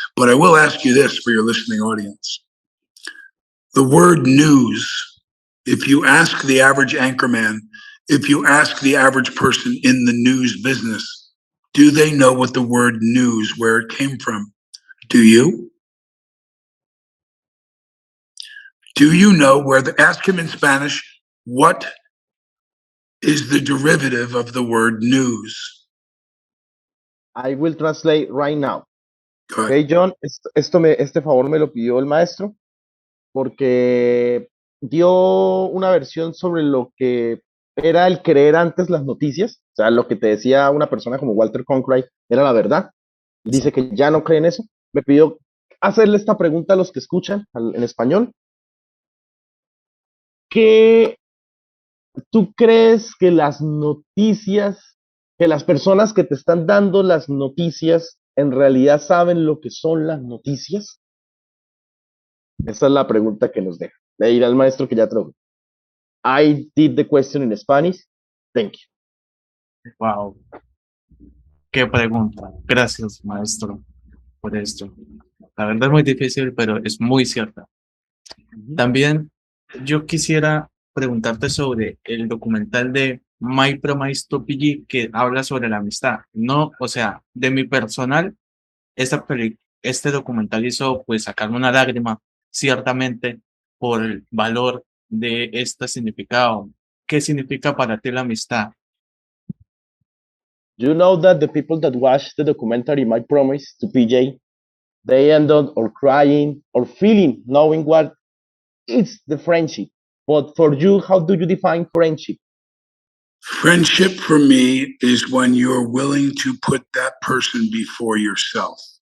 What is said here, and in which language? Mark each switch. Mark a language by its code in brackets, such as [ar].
[en] But I will ask you this for your listening audience. The word news, if you ask the average anchorman, if you ask the average person in the news business, do they know what the word news, where it came from? Do you? Do you know where ask him in Spanish, what is the derivative of the word news? I will translate right now. Go ahead. [es] Okay, John, este favor me lo pidió el maestro porque dio una versión sobre lo que era el creer antes las noticias, o sea, lo que te decía una persona como Walter Cronkite era la verdad. Dice que ya no cree en eso. Me pidió hacerle esta pregunta a los que escuchan en español. ¿Qué tú crees que las noticias, que las personas que te están dando las noticias en realidad saben lo que son las noticias? Esa es la pregunta que nos deja. Le dirá al maestro que ya trajo. [en] I did the question in Spanish. Thank you. [es] Wow, qué pregunta. Gracias, maestro, por esto. La verdad es muy difícil, pero es muy cierta. También yo quisiera preguntarte sobre el documental de My Promise to PG que habla sobre la amistad. No, o sea, de mi personal, este documental hizo pues sacarme una lágrima, ciertamente, por el valor de este significado. ¿Qué significa para ti la amistad? [en] You know that the people that watch the documentary My Promise to PJ, they end up or crying or feeling, knowing what is the friendship. But for you, how do you define friendship? Friendship for me is when you're willing to put that person before yourself.